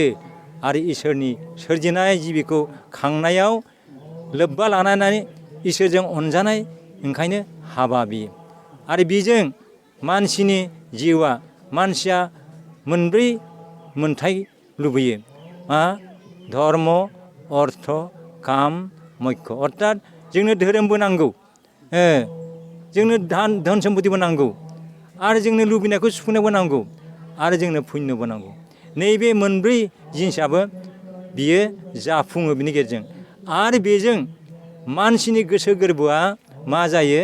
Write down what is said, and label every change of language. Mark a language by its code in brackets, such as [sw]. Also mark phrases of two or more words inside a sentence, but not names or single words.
[brx] आरो इसोरनि सोरजिनाय जिबिखौ खांनायाव लोब्बा लानानै इसोरजों अनजानाय ओंखायनो हाबा बियो। आरो बेजों मानसिनि जिउआ, मानसिया मोनब्रै मोनथाय लुबैयो, मा? धर्म, अर्थ, काम, मोक्ष। अर्थात जोंनो धोरोमबो नांगौ, जोंनो धन सम्पतिबो नांगौ, आरो जोंनो लुबैनायखौ सुफुंनोबो नांगौ, आरो जोंनो पुण्यबो नांगौ। नैबे मोनब्रै जिनिसाबो बियो जाफुङो बिनि गेजेरजों। आरो बेजों मानसिनि गोसो गोरबोआ मा जायो?